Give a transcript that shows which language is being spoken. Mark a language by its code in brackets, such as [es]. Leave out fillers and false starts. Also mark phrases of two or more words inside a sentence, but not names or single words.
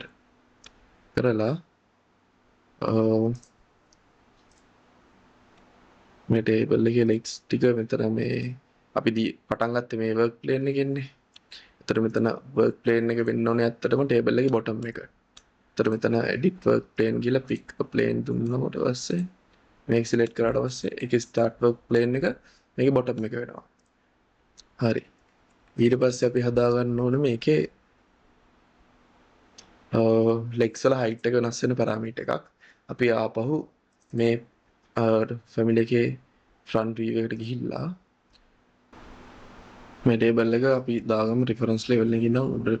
[si] කරලා මේ table එකේ legs ටික මෙතන මේ අපි පටන් ගත්තේ මේ [en] work plane [si] එකෙන්නේ. එතකොට මෙතන [en] work plane [si] එක වෙන්න ඕනේ ඇත්තටම table එකේ bottom එක. එතකොට මෙතන [en] edit work plane [si] කියලා [en] pick a plane [si] දුන්නකොට පස්සේ මේක select කරාට පස්සේ ඒකේ [en] start work plane [si] එක මේකේ bottom එක වෙනවා. හරි. ඊට පස්සේ අපි හදා ගන්න ඕනේ මේකේ legs වල height එක වෙනස් වෙන parameter එකක්. අපි ආපහු මේ family එකේ [en] front view [si] එකට ගිහිල්ලා මේ table එක අපි දාගමු [en] reference level [si] එකකින් නම් උඩට.